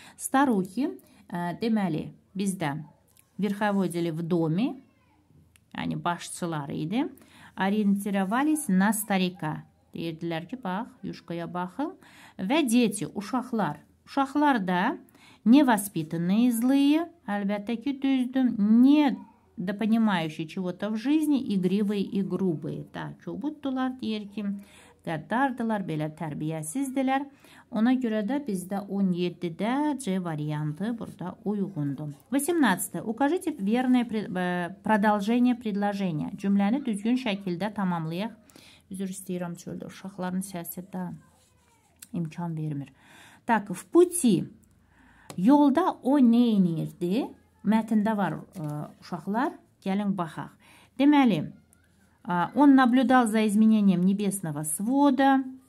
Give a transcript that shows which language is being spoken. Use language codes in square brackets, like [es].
[ru] Старухи, [az] deməli, bizdə [ru] верховодили в доме, [az] yəni başçıları idi, [ru] ориентировались на старика, [az] deyirdilər ki, bax, Yuşkaya baxın, və [ru] дети, [az] uşaqlar, uşaqlar da [ru] невоспитанные, злые, [az] əlbəttə ki, düzdür, [ru] не допонимающие чего-то в жизни, игривые и грубые. [az] Da, kobuddular, deyir ki, qəddardılar, belə tərbiyəsizdirlər. Ona görə də bizdə 17-də C variantı burada uyğundur. 18. [ru] Укажите верное продолжение предложения. [az] Cümləni düzgün şəkildə tamamlayaq. Üzr istəyirəm, çöldə uşaqların səsi də imkan vermir. Tak, [ru] в пути. [az] Yolda o nə edirdi? Mətndə var uşaqlar, gəlin baxaq. [ru] Deməli, он наблюдал за изменением небесного свода.